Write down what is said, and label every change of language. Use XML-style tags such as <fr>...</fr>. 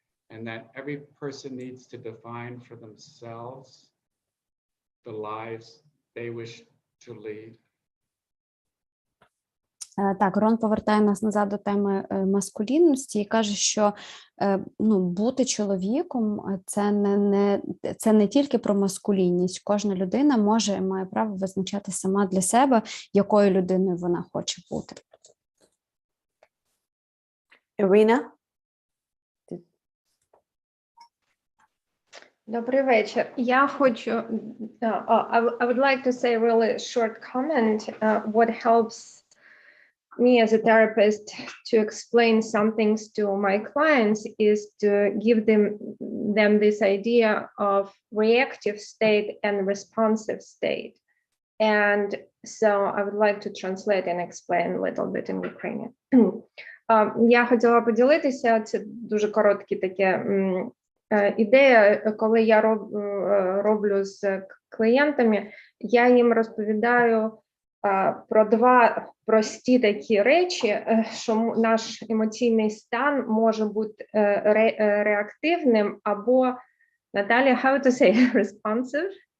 <en>And that every person needs to define for themselves the lives they wish to lead.</en> <uk>Так, Рон повертає нас назад до теми маскулінності і каже, що бути чоловіком – це не тільки про маскулінність. Кожна людина має право визначати сама для себе, якою людиною вона хоче бути. Ірина? Добрий вечір. Я хочу,</uk> <en>I would like to say a really short comment. What helps me as a therapist to explain some things to my clients is to give them this idea of reactive state and responsive state. And so I would like to translate and explain a little bit in Ukrainian.</en> <uk>Я хотіла поділитися, це дуже короткі таке ідея, коли я роблю з клієнтами, я їм розповідаю про два прості такі речі, що наш емоційний стан може бути реактивним або, Наталія,</uk> <en>how to say, responsive?</en>